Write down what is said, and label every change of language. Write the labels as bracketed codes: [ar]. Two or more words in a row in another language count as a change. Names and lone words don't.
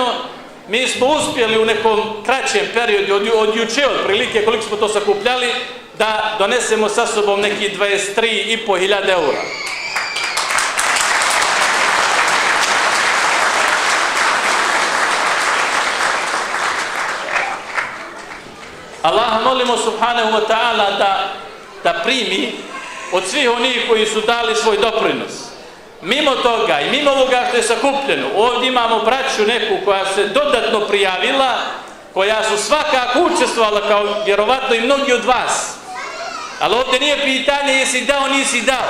[bs] Mi smo uspjeli u nekom kraćem periodu, od juče otprilike koliko smo to sakupljali, da donesemo sa sobom neki 23.500 eura. Allaha molimo [ar] سبحانه وتعالى [bs] da primi od svih onih koji su dali svoj doprinos. Mimo toga i mimo ovoga što je sakupljeno, ovdje imamo braću neku koja se dodatno prijavila, koja su svakako učestvovala kao vjerovatno i mnogi od vas. Ali ovdje nije pitanje jesi dao, nisi dao.